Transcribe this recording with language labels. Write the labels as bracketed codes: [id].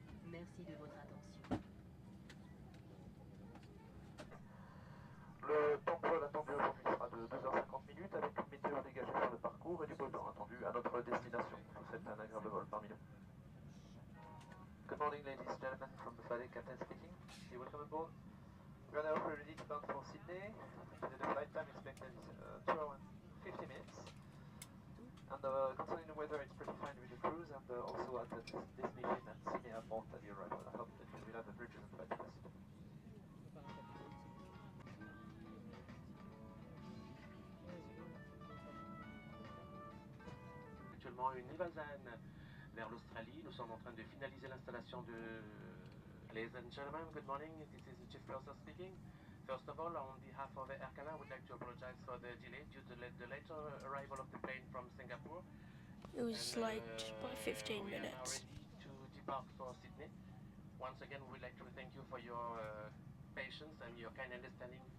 [fr] Merci de votre attention. Le temps de vol attendu aujourd'hui sera de 2h50 minutes avec une météo dégagée sur le parcours et du beau temps attendu à notre destination. Je vous souhaite un agréable vol parmi nous. [en] Good morning, ladies and gentlemen, from the flight captain speaking. You're welcome aboard. We are now ready to bound for Sydney. The flight time expected is 2 hours and 50 minutes. And concerning the weather, it's pretty fine with the cruise and also at the destination at Sydney Airport at the arrival. I hope that you will have a very pleasant flight to us. [fr] actuellement une Nivalzane vers l'Australie. Nous sommes en train de finaliser l'installation de... [en] Ladies and gentlemen, good morning. This is the Chief Purser speaking. First of all, on behalf of AirCalin, I would like to apologize for the delay due to the later arrival of the plane from Singapore. It was late by 15 we minutes. are now ready to depart for Sydney. Once again, we'd like to thank you for your patience and your kind understanding.